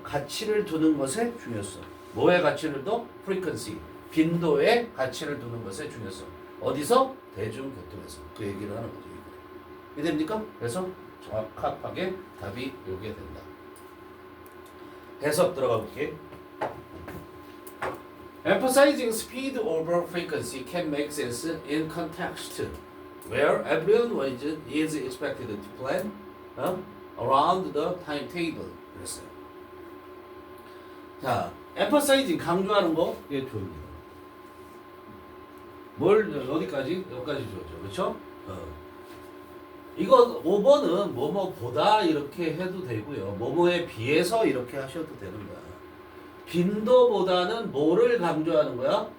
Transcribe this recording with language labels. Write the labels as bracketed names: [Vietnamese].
[Korean] 가치를 두는 것의 중요성. 뭐의 가치를 둬? frequency. 빈도의 가치를 두는 것의 중요성. 어디서? 대중교통에서. 그 얘기를 하는 거죠. 이해됩니까? 그래서 정확하게 답이 요게 된다. 해석 들어가 볼게. [English] Emphasizing speed over frequency can make sense in context where everyone is expected to plan around the timetable. [Korean] 그랬어요. 자, emphasizing 강조하는 거 이게 좋습니다. 뭘 어디까지? 여기까지 좋죠. 그렇죠? 이거 5번은 뭐뭐보다 이렇게 해도 되고요. 뭐뭐에 비해서 이렇게 하셔도 되는 거야. 빈도보다는 뭐를 강조하는 거야?